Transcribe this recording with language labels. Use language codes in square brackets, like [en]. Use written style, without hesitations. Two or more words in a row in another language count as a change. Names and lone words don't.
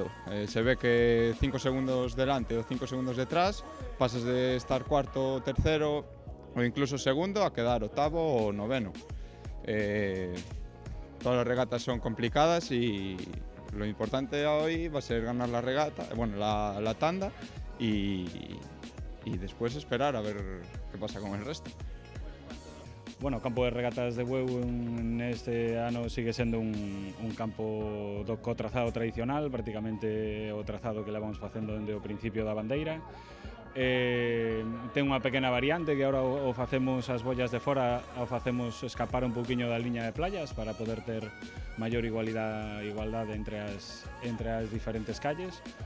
[es] Se ve que 5 segundos delante o 5 segundos detrás pasas de estar cuarto o tercero o incluso segundo a quedar octavo o noveno. Todas las regatas son complicadas y lo importante hoy va a ser ganar la regata, la tanda y después esperar a ver qué pasa con el resto. Bueno, [gl] o campo de regatas de Bueu neste ano sigue sendo un campo co trazado tradicional, prácticamente o trazado que levamos facendo dende o principio da bandeira. Ten unha pequena variante que agora o facemos as bollas de fora, o facemos escapar un pouquiño da liña de playas para poder ter maior igualdade entre as diferentes calles.